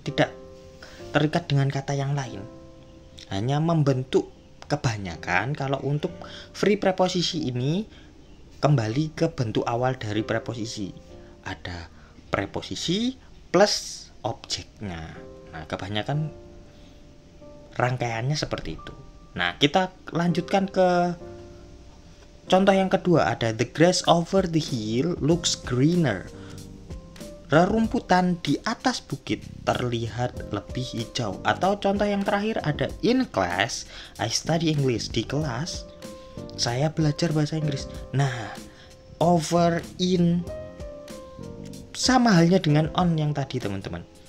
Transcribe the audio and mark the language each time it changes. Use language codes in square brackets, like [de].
[id] Tidak terikat dengan kata yang lain. Hanya membentuk kebanyakan kalau untuk free preposisi ini kembali ke bentuk awal dari preposisi. Ada preposisi plus objeknya. Nah, kebanyakan rangkaiannya seperti itu. Nah, kita lanjutkan ke contoh yang kedua. Ada [en] the grass over the hill looks greener. [id] Rerumputan di atas bukit terlihat lebih hijau. Atau contoh yang terakhir ada [en] in class I study English. [id] Di kelas saya belajar bahasa Inggris. Nah, over, in sama halnya dengan on yang tadi, teman-teman.